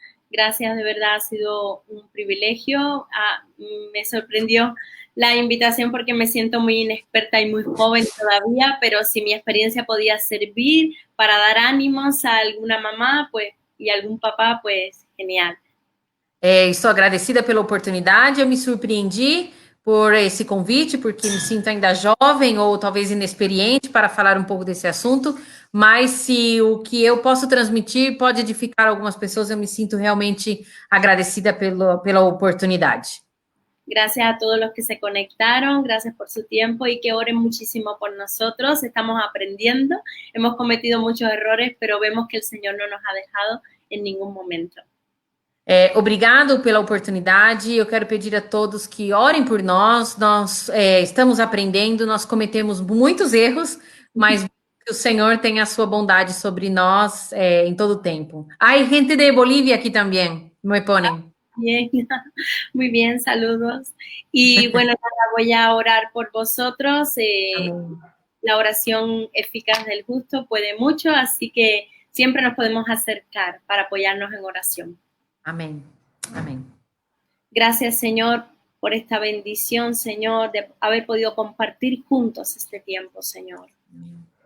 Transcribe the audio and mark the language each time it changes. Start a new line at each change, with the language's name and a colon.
Spanish: Gracias, de verdad ha sido un privilegio. Me sorprendió la invitación porque me siento muy inexperta y muy joven todavía, pero si mi experiencia podía servir para dar ánimos a alguna mamá pues, y algún papá, pues genial.
Portuguese: Estou agradecida pela oportunidade, eu me surpreendi por esse convite, porque me sinto ainda jovem ou talvez inexperiente para falar um pouco desse assunto, mas se o que eu posso transmitir pode edificar algumas pessoas, eu me sinto realmente agradecida pela oportunidade.
Spanish: Gracias a todos los que se conectaron, gracias por su tiempo y que oren muchísimo por nosotros. Estamos aprendiendo, hemos cometido muchos errores, pero vemos que el Señor no nos ha dejado en ningún momento.
Portuguese: Obrigado pela oportunidade. Eu quero pedir a todos que orem por nós. Nós estamos aprendendo, nós cometemos muitos erros, mas que o Senhor tenha a sua bondade sobre nós em todo o tempo.
Spanish: Hay gente de Bolívia aqui também, me ponen. Bien, muy bien, saludos. Y bueno, nada, voy a orar por vosotros. La oración eficaz del justo puede mucho, así que siempre nos podemos acercar para apoyarnos en oración. Amén. Amén. Gracias, Señor, por esta bendición, Señor, de haber podido compartir juntos este tiempo, Señor. Amén.